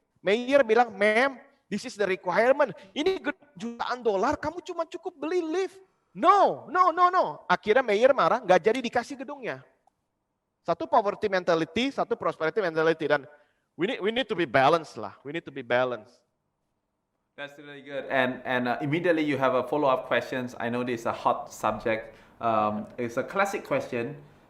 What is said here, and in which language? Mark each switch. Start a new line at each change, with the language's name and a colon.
English: Mayor bilang, ma'am, this is the requirement.
Indonesian: Ini jutaan dolar, kamu cuma cukup beli lift. No. Akhirnya mayor marah, nggak jadi dikasih gedungnya. Satu poverty mentality, satu prosperity mentality.
English: Dan we need to be balanced lah. We need to be balanced. That's really good. And immediately you have a follow-up questions. I know this is a hot subject. It's a classic question.